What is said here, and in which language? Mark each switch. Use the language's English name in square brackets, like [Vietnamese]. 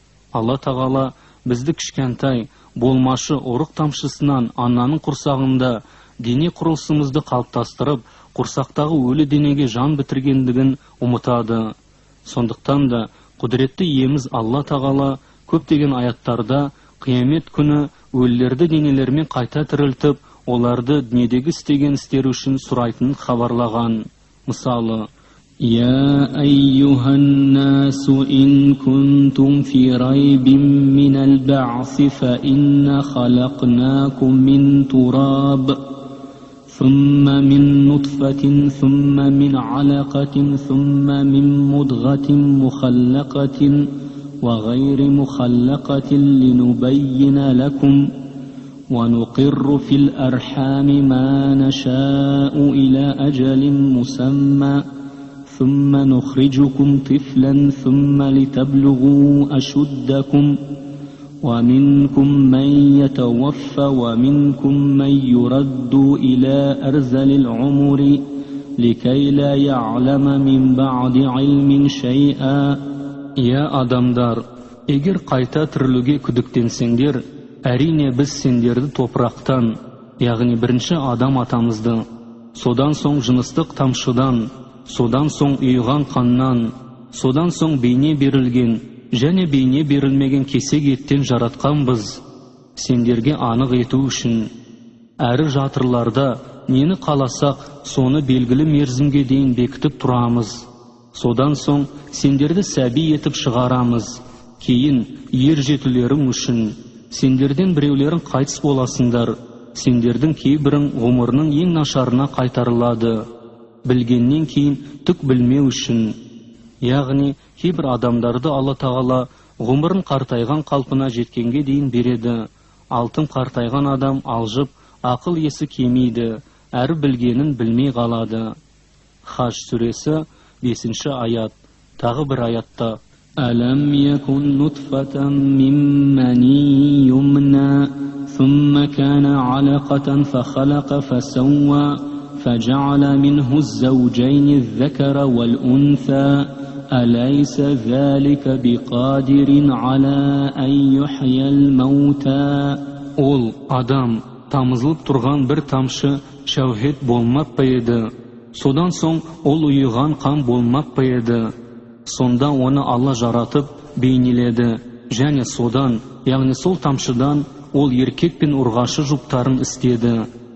[Kazakh] Алла тағала бізді кішкентай, болмашы ұрық тамшысынан ананың құрсағында дене құрылысымызды қалыптастырып, құрсақтағы өлі денеге жан бітіргендігін ұмытады. Сондықтан да құдіретті иеміз Алла тағала көптеген аяттарда қиямет күні өлілерді денелермен қайта тірілтіп, оларды дүниедегі істеген істері үшін сұрайтынын хабарлаған. Мысалы, [Arabic] يا أيها الناس إن كنتم في ريب من البعث فإنا خلقناكم من تراب ثم من نطفة ثم من علقة ثم من مضغة مخلقة وغير مخلقة لنبين لكم ونقر في الأرحام ما نشاء إلى أجل مسمى ثم نخرجكم طفلا ثم لتبلغوا أشدكم ومنكم من يتوفى ومنكم من يرد إلى أرذل العمر لكي لا يعلم من بعد علم شيئا. يا [Kazakh] адамдар, егер қайта тірілуге күдіктенсеңдер, әрине біз сендерді топырақтан, яғни бірінші адам атамызды, содан соң жыныстық тамшыдан, содан соң ұйыған қаннан, содан соң бейне берілген және бейне берілмеген кесек еттен жаратқанбыз, сендерге анық ету үшін. Әрі жатырларда нені қаласақ, соны белгілі мерзімге дейін бекітіп тұрамыз. Содан соң сендерді сәби етіп шығарамыз. Кейін ер жетулерің үшін. Сендерден біреулерің қайтыс боласыңдар. Сендердің кейбірің ғұмырының ең нашарына қайтарылады. Білгеннен кейін түк білмеу үшін. Яғни кейбір адамдарды Алла Тағала ғұмырын қартайған қалпына жеткенге дейін береді. Алтын қартайған адам алжып, ақыл есі кемейді, әрі білгенін білмей қалады. Хаж сүресі 5-ші аят. Тағы бір аятта: [Arabic] «Әләм якун нутфатан мин мани юмна, ثم كان علقة فخلق فسوى فجعل منه الزوجين الذكر والأنثى أليس ذلك بقادر على أن يحيي الموتى». [Kazakh] Ол адам тамызылып тұрған бір тамшы шәуһет болмап па еді? Содан соң ол ұйыған қан болмап па еді? Сонда оны Алла жаратып бейнеледі, және содан, яғни сол тамшыдан ол еркек пен ұрғашы жұптарын істеді.